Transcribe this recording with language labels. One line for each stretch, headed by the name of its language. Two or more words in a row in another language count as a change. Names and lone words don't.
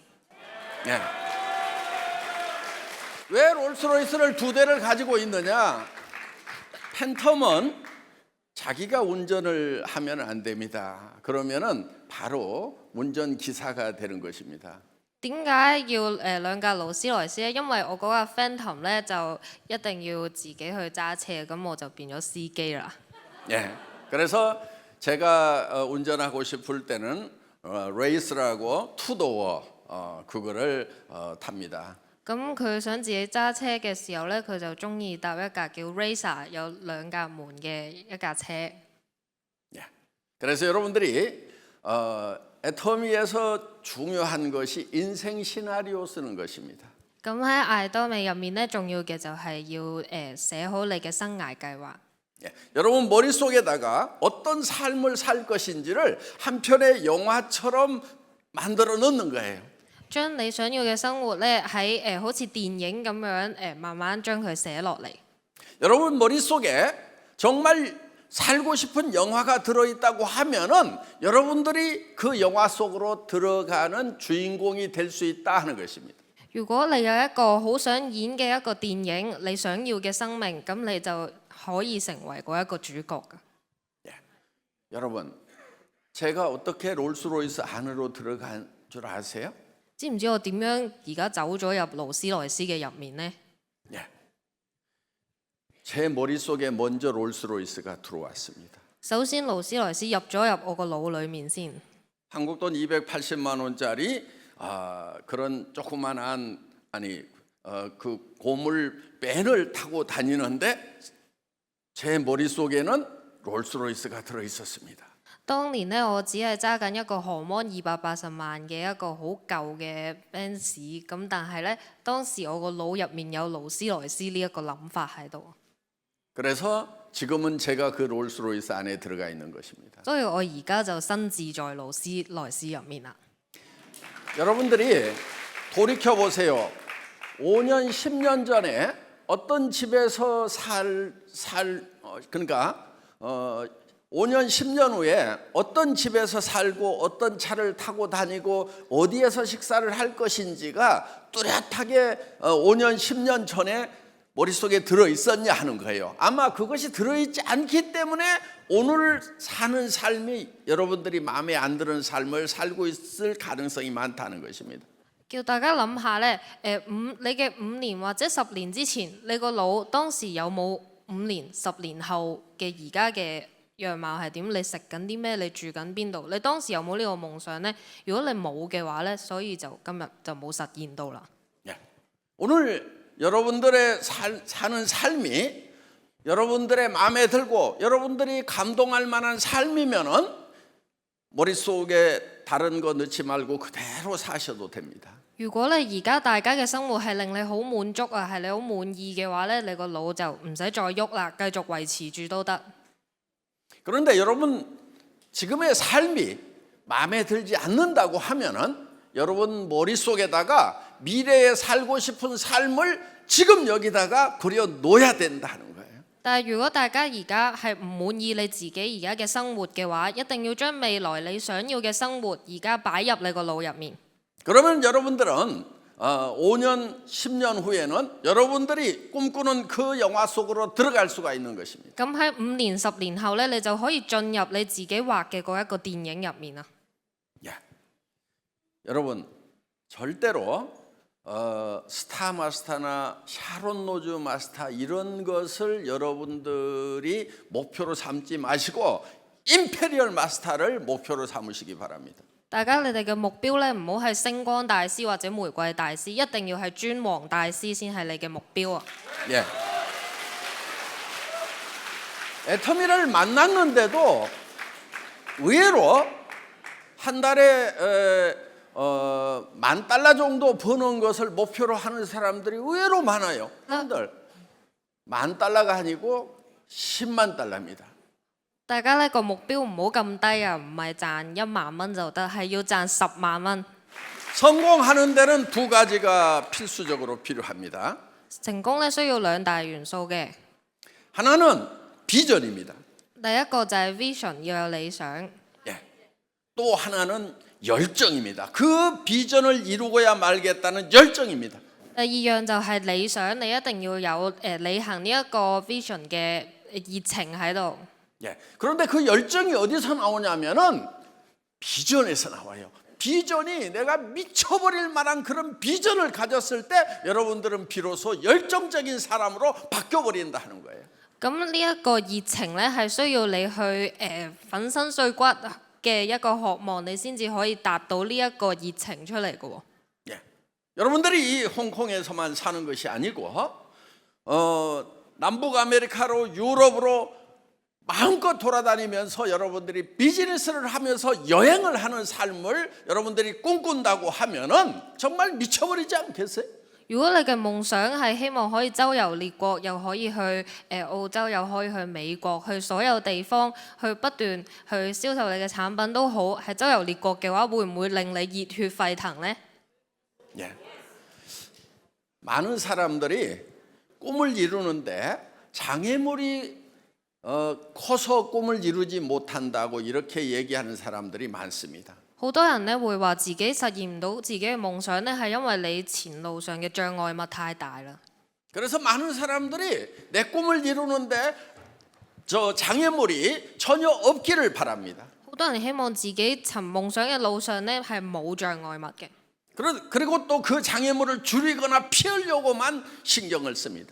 Korean: 예. 왜 롤스로이스를 두 대를 가지고 있느냐? 팬텀은 자기가 운전을 하면 안 됩니다. 그러면은 바로 운전 기사가 되는 것입니다.
Cantonese: 點解要兩架勞斯萊斯咧？因為我嗰架 Phantom 咧就一定要自己去揸車，咁我就變咗司機啦。
Korean: 예. 그래서 제가 운전하고 싶을 때는 레이스라고 투도어 그거를 탑니다.
Cantonese: 咁佢想自己揸車嘅時候咧，佢就中意搭一架叫 Racer 有兩架門嘅一架車。
Korean: 예. 그래서 여러분들이 애터미에서 중요한 것이 인생 시나리오 쓰는 것입니다.
Cantonese: 咁喺艾多美入面咧，重要嘅就係要寫好你嘅生涯計劃。
Korean: 예. 여러분 머릿속에다가 어떤 삶을 살 것인지를 한 편의 영화처럼 만들어 넣는 거예요.
Cantonese: 將你想要嘅生活咧喺好似電影咁樣慢慢將佢寫落嚟。
Korean: 여러분 머릿속에 정말 살고 싶은 영화가 들어있다고 하면은 여러분들이 그 영화 속으로 들어가는 주인공이 될 수 있다 하는 것입니다.
Cantonese: 如果你有一個好想演嘅一個電影，你想要嘅生命，咁你就可以成為嗰一個主角㗎。
Korean: 예. 여러분, 제가 어떻게 롤스로이스 안으로 들어간 줄 아세요?
Cantonese: 知唔知我點樣而家走咗入勞斯萊斯嘅入面呢？
Korean: 예. 제 머릿속에 먼저 롤스로이스가 들어왔습니다.
Cantonese: 首先勞斯萊斯入咗入我個腦裡面先。
Korean: 한국 돈 280만 원짜리 그런 조그만한 그 고물 밴을 타고 다니는데 제 머릿속에는 롤스로이스가 들어 있었습니다.
Cantonese: 當年呢，我只係揸緊一個荷芒280萬嘅一個好舊嘅 Benz， 咁但係呢，當時我個腦入面有勞斯萊斯呢一個諗法喺度。
Korean: 그래서 지금은 제가 그 롤스로이스 안에 들어가 있는 것입니다.
Cantonese: 所以我而家就身置在勞斯萊斯入面啦。
Korean: 여러분들이 돌이켜 보세요. 5년, 10년 전에 어떤 집에서 그러니까 5년, 10년 후에 어떤 집에서 살고 어떤 차를 타고 다니고 어디에서 식사를 할 것인지가 뚜렷하게 5년, 10년 전에 머릿속에 들어 있었냐 하는 거예요. 아마 그것이 들어있지 않기 때문에 오늘 사는 삶이 여러분들이 마음에 안 드는 삶을 살고 있을 가능성이 많다는 것입니다.
Cantonese: 叫大家諗下呢，你嘅5年或者10年之前，你個腦當時有冇5年、10年後嘅而家嘅樣貌係點？你食緊啲咩？你住緊邊度？你當時有冇呢個夢想呢？如果你冇嘅話呢，所以就今日就冇實現到啦。
Korean: 오늘 여러분들의 사는 삶이 여러분들의 마음에 들고 여러분들이 감동할 만한 삶이면은 머릿속에 다른 거 넣지 말고 그대로 사셔도 됩니다.
Cantonese: 如果你而家大家嘅生活係令你好滿足啊，係你好滿意嘅話呢，你個腦就唔使再喐啦，繼續維持住都得。
Korean: 그런데 여러분 지금의 삶이 마음에 들지 않는다고 하면은 여러분 머릿속에다가 미래에 살고 싶은 삶을 지금 여기다가 그려 놓아야 된다는 거예요.
Cantonese: 但係如果大家而家係唔滿意你自己而家嘅生活嘅話，一定要將未來你想要嘅生活而家擺入你個腦入面。
Korean: 그러면 여러분들은 5년, 10년 후에는 여러분들이 꿈꾸는 그 영화 속으로 들어갈 수가 있는 것입니다.
Cantonese: 咁喺5年、10年後呢，你就可以進入你自己畫嘅嗰一個電影入面啦。
Korean: 여러분 절대로 스타 마스터나 샤론 로즈 마스터 이런 것을 여러분들이 목표로 삼지 마시고 임페리얼 마스터를 목표로 삼으시기 바랍니다.
Cantonese: 大家你哋嘅目標咧，唔好係星光大師或者玫瑰大師，一定要係尊王大師先係你嘅目標啊！
Korean: 예. 애터미를 만났는데도 의외로 한 달에 $10,000 정도 버는 것을 목표로 하는 사람들이 의외로 많아요. 여러분들 $10,000가 아니고 $100,000입니다.
Cantonese: 大家呢個目標唔好咁低啊，唔係賺1萬蚊就得，係要賺10萬蚊。
Korean: 성공하는 데는 두 가지가 필수적으로 필요합니다.
Cantonese: 成功咧需要兩大元素嘅，
Korean: 하나는 비전입니다.
Cantonese: 第一個就係 vision 要有理想，
Korean: 예. 또 하나는 열정입니다. 그 비전을 이루고야 말겠다는 열정입니다.
Cantonese: 第二樣就係理想，你一定要有履行呢一個 vision 嘅熱情喺度。
Korean: 예. 그런데 그 열정이 어디서 나오냐면은 비전에서 나와요. 비전이 내가 미쳐버릴 만한 그런 비전을 가졌을 때 여러분들은 비로소 열정적인 사람으로 바뀌어버린다 하는 거예요.
Cantonese: 咁呢一個熱情咧係需要你去粉身碎骨嘅一個渴望，你先至可以達到呢一個熱情出嚟嘅喎。
Korean: 예. 여러분들이 이 홍콩에서만 사는 것이 아니고 남북 아메리카로 유럽으로 마음껏 돌아다니면서 여러분들이 비즈니스를 하면서 여행을 하는 삶을 여러분들이 꿈꾼다고 하면은 정말 미쳐버리지 않겠어요?
Cantonese: 如果你嘅夢想係希望可以周遊列國，又可以去澳洲，又可以去美國，去所有地方去不斷去銷售你嘅產品都好，係周遊列國嘅話，會唔會令你熱血沸騰呢？
Korean: 예. 많은 사람들이 꿈을 이루는데 장애물이 커서 꿈을 이루지 못한다고 이렇게 얘기하는 사람들이 많습니다.
Cantonese: 好多人咧會話自己實現唔到自己嘅夢想咧，係因為你前路上嘅障礙物太大啦。
Korean: 그래서 많은 사람들이 내 꿈을 이루는데 저 장애물이 전혀 없기를 바랍니다.
Cantonese: 好多人希望自己尋夢想嘅路上咧係冇障礙物嘅，
Korean: 그리고 또 그 장애물을 줄이거나 피하려고만 신경을 씁니다.